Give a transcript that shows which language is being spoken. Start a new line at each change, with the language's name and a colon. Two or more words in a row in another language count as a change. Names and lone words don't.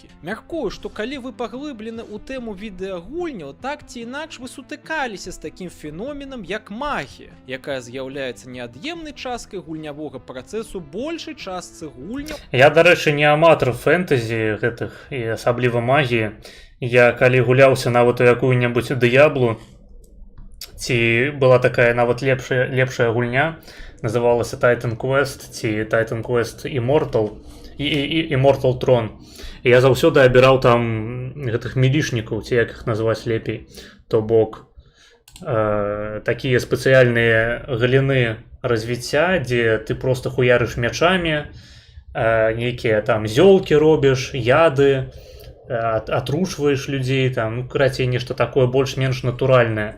Belarusian: Мяркую, што калі вы паглыблены ў тэму відэагульняў, так ці інакш вы сутыкаліся з такім феноменам, як магія, якая з'яўляецца неад'емнай часткай гульнявога працэсу большай частцы гульняў. Я, дарэчы, не аматар фэнтэзі гэтых і асабліва магіі. Я калі гуляўся нават у якую-небудзь дыяблу, ці была такая нават лепшая гульня, называлася Titan Quest ці Titan Quest Immortal і Immortal Throne. І я заўсёды абіраў там гэтых мілішнікаў, ці як іх назваць лепей. То бок такія спецыяльныя галіны развіцця, дзе ты просто хуярыш мячамі, нейкія там зёлкі робіш, яды, атрушваеш людзей, там, ну, карацей, нешта такое больш-менш натуральнае.